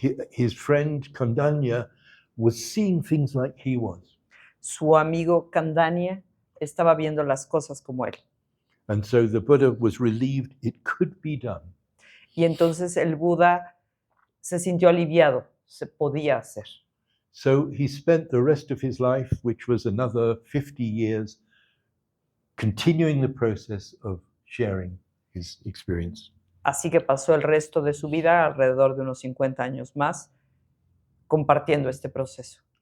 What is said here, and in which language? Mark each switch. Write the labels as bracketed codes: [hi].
[en] His friend Kondanya was seeing things like he was. [es] Su amigo Kandanya estaba viendo las cosas como él. [en] And so the Buddha was relieved it could be done. [es] Y entonces el Buda se sintió aliviado, se podía hacer. [en] So he spent the rest of his life, which was another 50 years, continuing the process of sharing his experience. [es] Así que pasó el resto de su vida, alrededor de unos 50 años más, compartiendo este proceso.